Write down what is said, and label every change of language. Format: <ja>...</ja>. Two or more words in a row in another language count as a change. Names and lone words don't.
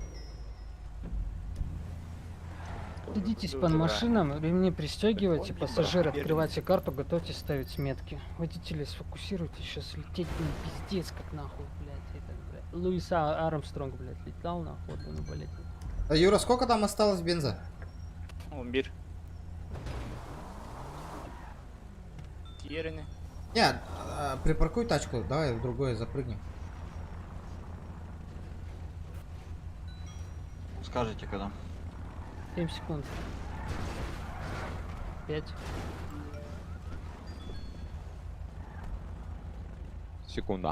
<ru>Садитесь по машинам, ремни пристегивайте, пассажиры, открывайте карту, готовьтесь ставить метки. Водители, сфокусируйтесь, сейчас лететь будем пиздец, как нахуй, блядь. Это, блядь. Луиса Армстронг, блядь, летал нахуй, ну, блядь. А, Юра, сколько там осталось бенза? Бир. Тирены. Не, припаркуй тачку, давай в другое запрыгнем. Скажите, когда? 7 секунд. 5. Секунда.</ru>